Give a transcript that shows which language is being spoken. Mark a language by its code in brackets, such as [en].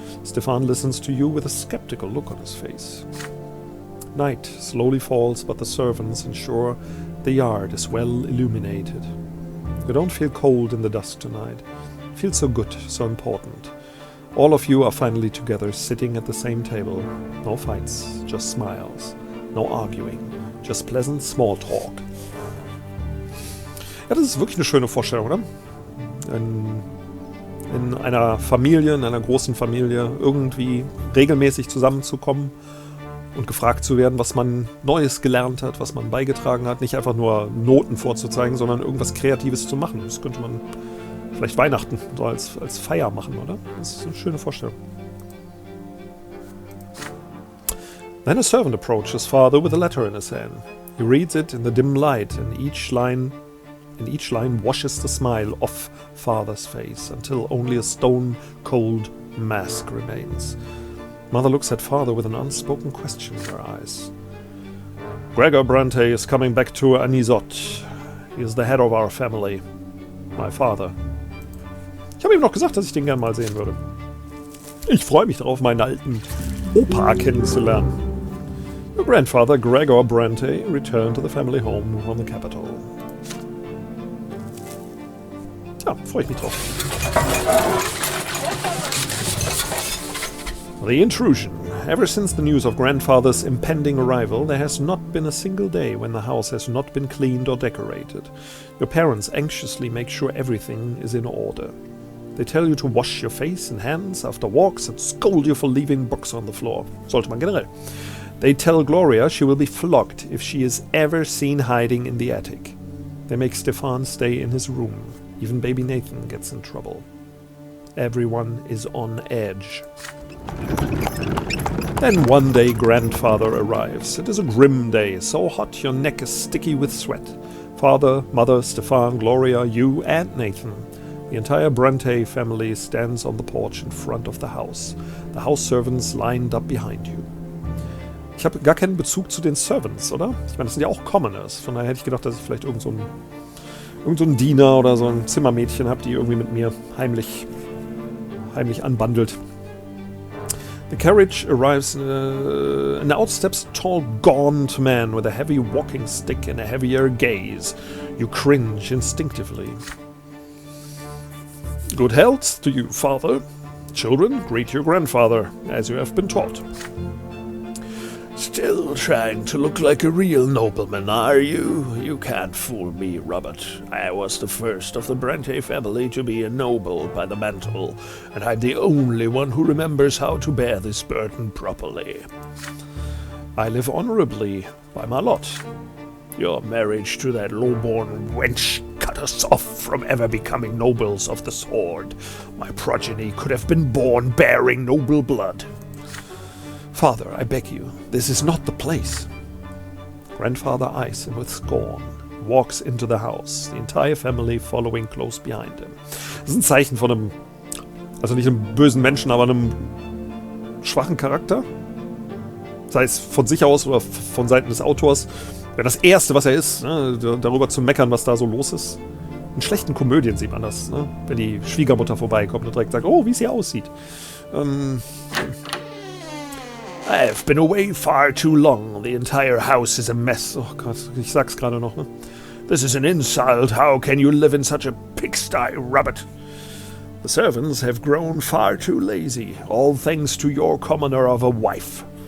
[en] Stefan listens to you with a skeptical look on his face. Night slowly falls, but the servants ensure the yard is well illuminated. You don't feel cold in the dusk tonight. It feels so good, so important. All of you are finally together, sitting at the same table. No fights, just smiles. No arguing, just pleasant small talk. [de] Ja, das ist wirklich eine schöne Vorstellung, oder? In einer Familie, in einer großen Familie, irgendwie regelmäßig zusammenzukommen und gefragt zu werden, was man Neues gelernt hat, was man beigetragen hat. Nicht einfach nur Noten vorzuzeigen, sondern irgendwas Kreatives zu machen. Das könnte man vielleicht Weihnachten so als Feier machen, oder? Das ist eine schöne Vorstellung. [en] Then a servant approaches father with a letter in his hand. He reads it in the dim light, and each line washes the smile off father's face until only a stone-cold mask remains. Mother looks at father with an unspoken question in her eyes. Gregor BRANTE is coming back to Anisot. He is the head of our family. My father. [de] Ich habe ihm noch gesagt, dass ich den gern mal sehen würde. Ich freue mich darauf, meinen alten Opa kennenzulernen. [en] Your grandfather, Gregor BRANTE, returned to the family home on the capital. [de] Ja, freue ich mich drauf. [en] The intrusion. Ever since the news of grandfather's impending arrival, there has not been a single day when the house has not been cleaned or decorated. Your parents anxiously make sure everything is in order. They tell you to wash your face and hands after walks and scold you for leaving books on the floor. [de] Sollte man generell. [en] They tell Gloria she will be flogged if she is ever seen hiding in the attic. They make Stefan stay in his room. Even baby Nathan gets in trouble. Everyone is on edge. Then one day grandfather arrives. It is a grim day, so hot your neck is sticky with sweat. Father, mother, Stefan, Gloria, you and Nathan. The entire BRANTE family stands on the porch in front of the house. The house servants lined up behind you. [de] Ich habe gar keinen Bezug zu den Servants, oder? Ich meine, das sind ja auch Commoners. Von daher hätte ich gedacht, dass ich vielleicht irgend so ein Diener oder so ein Zimmermädchen habe, die irgendwie mit mir heimlich anbandelt. [en] The carriage arrives and out steps a tall, gaunt man with a heavy walking stick and a heavier gaze. You cringe instinctively. Good health to you, father. Children, greet your grandfather, as you have been taught. Still trying to look like a real nobleman, are you? You can't fool me, Robert. I was the first of the BRANTE family to be a noble by the mantle, and I'm the only one who remembers how to bear this burden properly. I live honorably by my lot. Your marriage to that low-born wench cut us off from ever becoming nobles of the sword. My progeny could have been born bearing noble blood. Father, I beg you, this is not the place. Grandfather eyes him with scorn, walks into the house, the entire family following close behind him. [de] Das ist ein Zeichen von einem, also nicht einem bösen Menschen, aber einem schwachen Charakter. Sei es von sich aus oder von Seiten des Autors. Wäre das Erste, was er ist, ne, darüber zu meckern, was da so los ist. In schlechten Komödien sieht man das, ne, wenn die Schwiegermutter vorbeikommt und direkt sagt, oh, wie sie aussieht. [en] I've been away far too long. The entire house is a mess. [de] Oh Gott, ich sag's gerade noch, ne? [en] This is an insult. How can you live in such a pigsty, Robert? The servants have grown far too lazy, all thanks to your commoner of a wife.